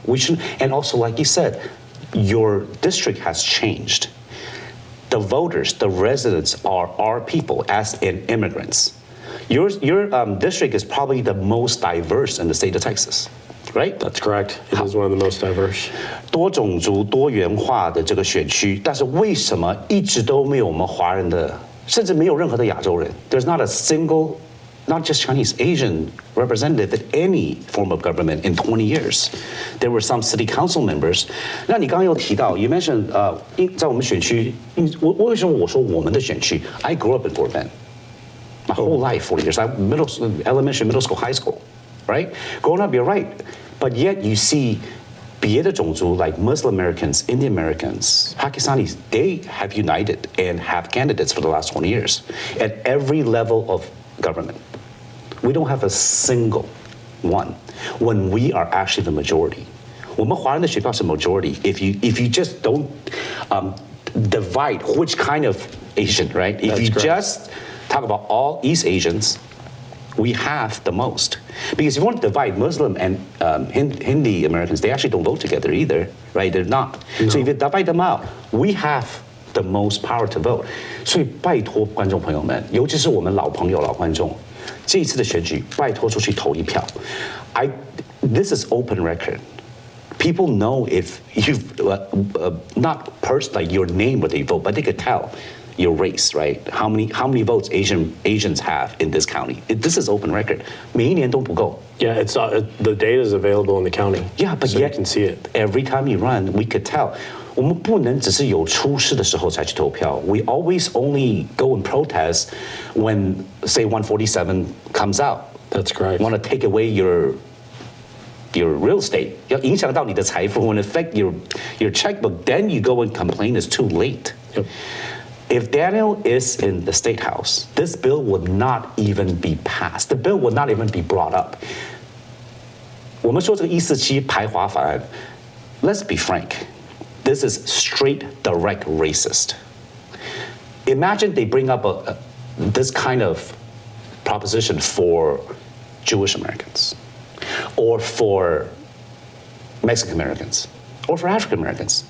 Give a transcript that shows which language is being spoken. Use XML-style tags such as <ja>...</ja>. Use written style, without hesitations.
<en>We should, and also, like you said, your district has changed. The voters, the residents are our people as in immigrants. Your district is probably the most diverse in the state of Texas, right? That's correct. It is one of the most diverse.</en> <zh>多种族多元化的这个选区，但是为什么一直都没有我们华人的，甚至没有任何的亚洲人</zh> <en>？There's not a single, not just Chinese, Asian representative in any form of government in 20 years. There were some city council members.</en> <zh>那你刚刚有提到 ，</zh> <en>you mentioned</en> <zh>在我们选区，为什么我说我们的选区 ？</zh> <en>I grew up in Fort Bend. My whole life, 40 years. Elementary, middle school, high school, right? Growing up, you're right. But yet you see</en> <zh>别的种族</zh> <en>like Muslim Americans, Indian Americans, Pakistanis, they have united and have candidates for the last 20 years at every level of government. We don't have a single one when we are actually the majority.</en> <zh>我们华人的选票是</zh> <en>majority. If you just don't divide which kind of Asian, right? If you just talk about all East Asians, we have the most. Because if you want to divide Muslim and Hindi Americans, they actually don't vote together either, right? They're not. No. So if you divide them out, we have the most power to vote.</en> <zh>所以拜托观众朋友们，尤其是我们老朋友、老观众，这一次的选举，拜托出去投一票。</zh> <en>This is open record. People know if you've not like your name where they vote, but they could tell your race, right? How many votes Asians have in this county? This is open record.</en> <zh>每一年都不够。</zh> <en>Yeah, it's the data is available in the county. Yeah, but so yet you can see it. Every time you run, we could tell.</en> <zh>我们不能只是有出事的时候才去投票。</zh> <en>We always only go and protest when, say, 147 comes out. That's correct. Want to take away your real estate.</en> <zh>要影响到你的财富</zh> <en>when it affect your checkbook, then you go and complain. It's too late. Yep. If Daniel is in the State House, this bill would not even be passed. The bill would not even be brought up.</en> <zh>我们说这个147排华法案</zh> <en>let's be frank. This is straight, direct racist. Imagine they bring up this kind of proposition for Jewish Americans, or for Mexican Americans, or for African Americans.</en>